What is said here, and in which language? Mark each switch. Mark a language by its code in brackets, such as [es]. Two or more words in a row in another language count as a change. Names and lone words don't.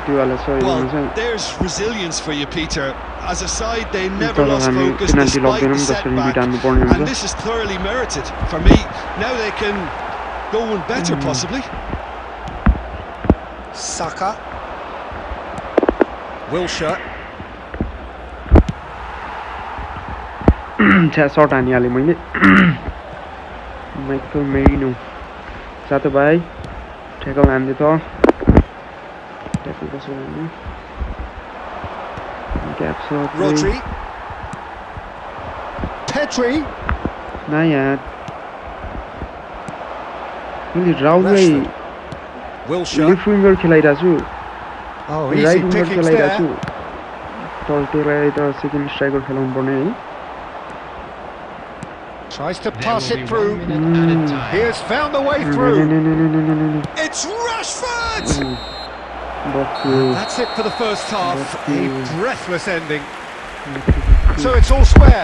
[en] Well, there's resilience for you, Peter. As a side, they never lost focus despite the setback, and this is thoroughly merited. For me, now they can go one better, possibly. Saka. Wilshere. [ne] शॉट हानी हालेँ मैले माइकल मेरिनो साथीभाइ ठ्याकल हान्दै त ठ्याकल कसो हान्ने [en] gap shot Rodri. Pedri. [ne] ना यार मैले राउललाई [en] Wilshere. left winger [ne] खेलाइरहेको छु [en] Oh, easy right winger pickings [ne] खेलाइरहेको [en] there. [ne] छु त्यसलाई त [en] second striker [ne] खेलाउनु पर्ने है [en] Tries to pass it through. He has found the way through. It's Rashford! That's it for the first half. A breathless ending. So it's all square.